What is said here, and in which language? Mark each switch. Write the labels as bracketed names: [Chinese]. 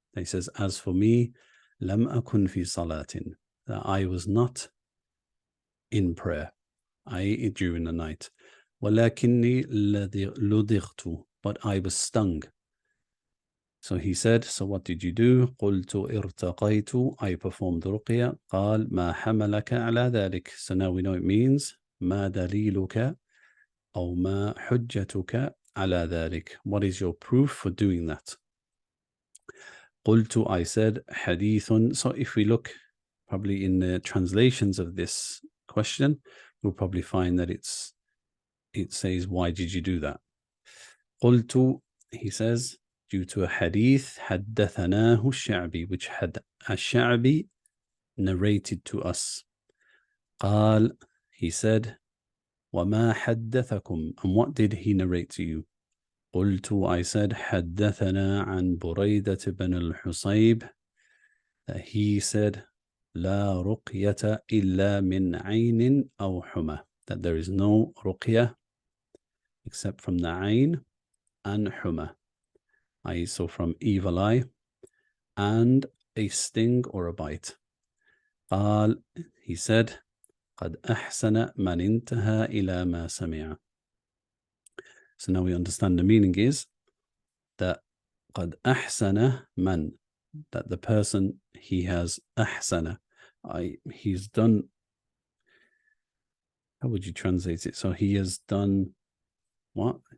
[English] He says, as for me, [Arabic] lam akun fi salatin, [English] that I was not in prayer, i.e. during the night. [Arabic] Walakinni ludightu, [English] but I was stung. So he said, so what did you do? [Arabic] قلت ارتقيت, [English] I performed ruqya. [Arabic] قال ما حملك على ذلك. [English] So now we know it means [Arabic] ما دليلك أو ما حجتك على ذلك. [English] What is your proof for doing that? [Arabic] قلت, [English] I said, حديث. So if we look probably in the translations of this question, we'll probably find that it says, why did you do that? [Arabic] قلت, [English] he says, due to a hadith, [Arabic] حدثناه الشعبي, [English] which had الشعبي narrated to us. [Arabic] قال, [English] he said, [Arabic] وما حدثكم, [English] and what did he narrate to you? [Arabic] قلت, [English] I said, [Arabic] حدثنا عن بريدة بن الحصيب, [English] that he said, [Arabic] لا رقية إلا من عين أو حمى, [English] that there is no ruqyah except from the ayn and huma, i.e. so from evil eye and a sting or a bite. [Arabic] قال, [English] he said, [Arabic] قد أحسن من انتهى إلى ما سمع. [English] So now we understand the meaning is that [Arabic] قد أحسن من, [English] that the person, he has [Arabic] أحسن, [English] he's done, how would you translate it? So he has done what?